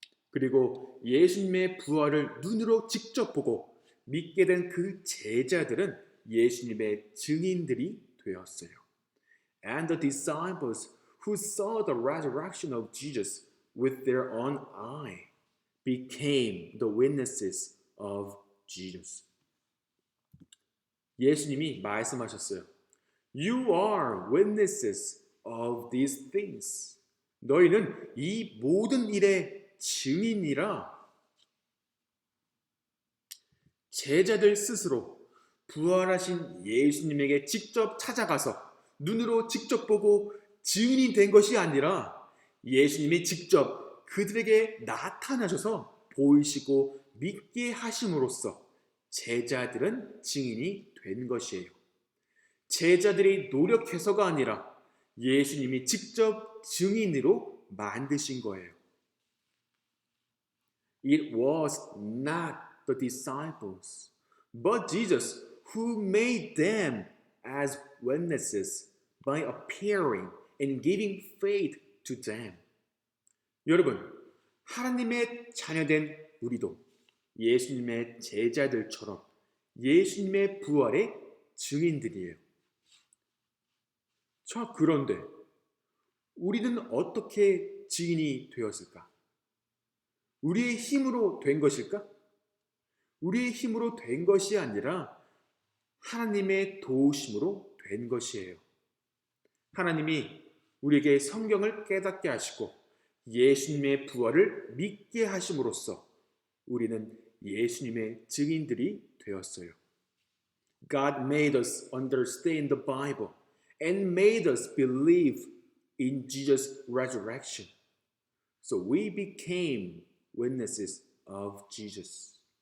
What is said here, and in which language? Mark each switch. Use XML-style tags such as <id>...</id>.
<ko>그리고 예수님의 부활을 눈으로 직접 보고 믿게 된 그 제자들은 예수님의 증인들이 되었어요.</ko> <en>And the disciples who saw the resurrection of Jesus with their own eye became the witnesses of Jesus.</en> <ko>예수님이 말씀하셨어요.</ko> <en>You are witnesses of these things.</en> <ko>너희는 이 모든 일의 증인이라. 제자들 스스로 부활하신 예수님에게 직접 찾아가서 눈으로 직접 보고 증인이 된 것이 아니라 예수님이 직접 그들에게 나타나셔서 보이시고 믿게 하심으로써 제자들은 증인이 된 것이에요. 제자들이 노력해서가 아니라 예수님이 직접 증인으로 만드신 거예요.</ko> <en>It was not the disciples, but Jesus who made them as witnesses by appearing and giving faith to them.</en> <ko>여러분, 하나님의 자녀된 우리도 예수님의 제자들처럼 예수님의 부활의 증인들이에요. 자, 그런데 우리는 어떻게 증인이 되었을까? 우리의 힘으로 된 것일까? 우리의 힘으로 된 것이 아니라 하나님의 도우심으로 된 것이에요. 하나님이 우리에게 성경을 깨닫게 하시고 예수님의 부활을 믿게 하심으로써 우리는 예수님의 증인들이 되었어요.</ko> <en>God made us understand the Bible and made us believe in Jesus' resurrection. So we became witnesses of Jesus.</en>